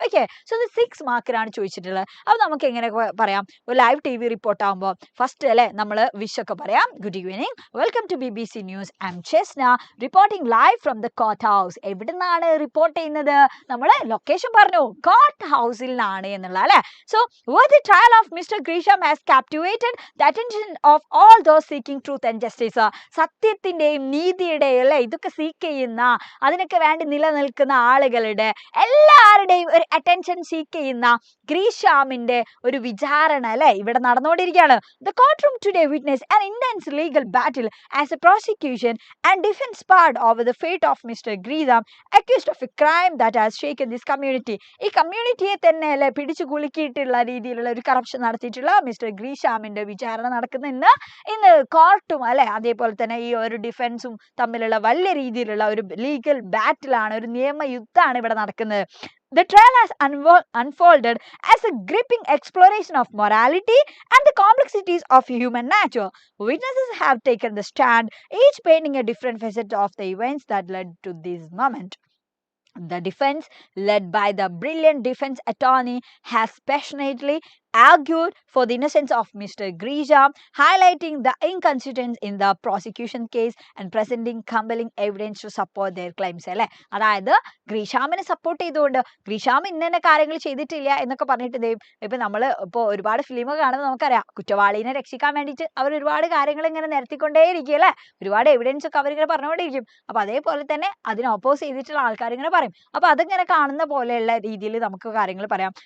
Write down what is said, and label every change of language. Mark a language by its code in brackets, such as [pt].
[ml] Okay, so ഇത് 6 മാർക്കിനാണ് ചോദിച്ചിട്ടുള്ളത്. അപ്പോൾ നമുക്ക് എങ്ങനെ പറയാം, ഒരു ലൈവ് TV റിപ്പോർട്ട് ആകുമ്പോൾ ഫസ്റ്റ് അല്ലെ നമ്മൾ വിഷ് ഒക്കെ പറയാം. [en] Good evening, welcome to BBC news, I'm Chesna reporting live from the court house. [ml] എവിടെ നിന്നാണ് റിപ്പോർട്ട് ചെയ്യുന്നത്, നമ്മൾ ലൊക്കേഷൻ പറഞ്ഞു, കോർട്ട് ഹൗസിൽ നിന്നാണ് എന്നുള്ള അല്ലെ. [en] So the trial of Mr. Grisham has captivated the attention of all those seeking truth and justice. [ml] സത്യത്തിന്റെയും നീതിയുടെയും അല്ലെ ഇതൊക്കെ സീക്ക് ചെയ്യുന്ന, അതിനൊക്കെ വേണ്ടി നിലനിൽക്കുന്ന ആളുകളുടെ എല്ലാവരുടെയും ഒരു അറ്റൻഷൻ സീക്ക് ചെയ്യുന്ന ഗ്രീഷാമിന്റെ ഒരു വിചാരണ അല്ലെ ഇവിടെ നടന്നുകൊണ്ടിരിക്കുകയാണ്. [en] The courtroom today witnessed an intense legal battle as a prosecution and defense part over the fate of Mr. Grisham, accused of a crime that has shaken this community. [ml] ഈ കമ്മ്യൂണിറ്റിയെ തന്നെ അല്ലെ പിടിച്ചു കുലുക്കിയിട്ടുള്ള രീതിയിലുള്ള ഒരു കറപ്ഷൻ നടത്തിയിട്ടുള്ള മിസ്റ്റർ ഗ്രീഷാമിന്റെ വിചാരണ നടക്കുന്ന ഇന്ന് കോർട്ടും അല്ലെ അതേപോലെ തന്നെ ഈ ഒരു ഡിഫൻസും തമ്മിലുള്ള വലിയ രീതിയിലുള്ള ഒരു ലീഗൽ ബാറ്റിലാണ്, ഒരു നിയമയുദ്ധമാണ് ഇവിടെ നടക്കുന്നത്. [en] The trial has unfolded as a gripping exploration of morality and the complexities of human nature. Witnesses have taken the stand, each painting a different facet of the events that led to this moment. The defense, led by the brilliant defense attorney, has passionately argued for the innocence of Mr. Grisham, highlighting the inconsistencies in the prosecution case and presenting compelling evidence to support their claims. [ml] അല്ലേ, അതായത് ഗ്രീഷാമിനെ support ചെയ്തുകൊണ്ട് ഗ്രീഷാം ഇന്ന കാര്യങ്ങൾ ചെയ്തിട്ടില്ല എന്നൊക്കെ പറഞ്ഞിട്ട് ഇപ്പം നമ്മൾ ഇപ്പോൾ ഒരുപാട് ഫിലിമൊക്കെ കാണുമ്പോൾ നമുക്കറിയാം, കുറ്റവാളിനെ രക്ഷിക്കാൻ വേണ്ടിയിട്ട് അവർ ഒരുപാട് കാര്യങ്ങൾ ഇങ്ങനെ നിരത്തിക്കൊണ്ടേയിരിക്കും അല്ലേ, ഒരുപാട് എവിഡൻസ് ഒക്കെ അവരിങ്ങനെ പറഞ്ഞുകൊണ്ടേയിരിക്കും. അപ്പോൾ അതേപോലെ തന്നെ അതിനെ ഒപ്പോസ് ചെയ്തിട്ടുള്ള ആൾക്കാർ ഇങ്ങനെ പറയും. അപ്പോൾ അതിങ്ങനെ കാണുന്ന പോലെയുള്ള രീതിയിൽ നമുക്ക് കാര്യങ്ങൾ പറയാം.